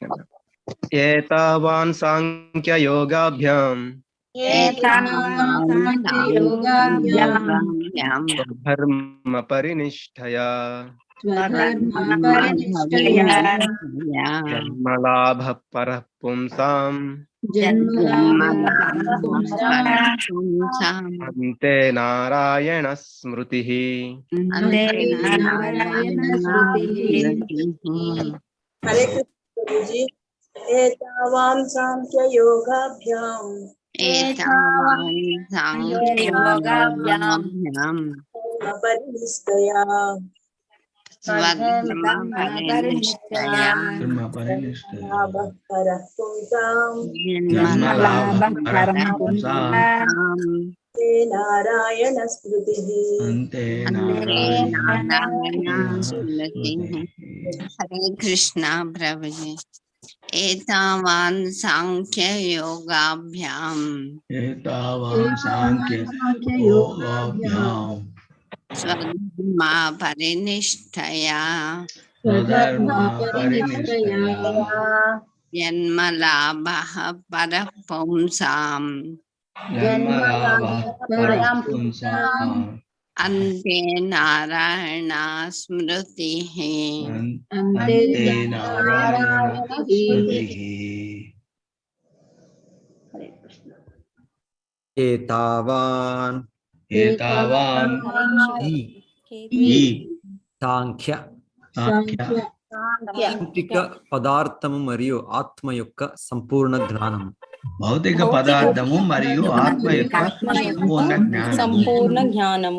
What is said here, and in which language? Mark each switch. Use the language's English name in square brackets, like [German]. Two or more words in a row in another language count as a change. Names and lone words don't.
[Sanskrit] एतावान् सांख्य योगाभ्याम स्वधर्म परिनिष्ठया जन्मलाभः परः पुंसां अन्ते नारायण स्मृतिः। हरे कृष्ण जी। एतावान् सांख्य योगाभ्याम परिनिष्ठया नारायण स्मृतिः। हरे कृष्णा प्रभु जी। एतावान् सांख्य योगाभ्याम स्वधर्म परिनिष्ठया जन्मलाभः परः पुंसां अन्ते नारायण स्मृतिः अन्ते नारायण स्मृतिः एतावान् [Telugu] ఈ సాంఖ్య భౌతిక పదార్థము మరియు ఆత్మ యొక్క సంపూర్ణ జ్ఞానము. భౌతిక పదార్థము మరియు ఆత్మ యొక్క సంపూర్ణ జ్ఞానము.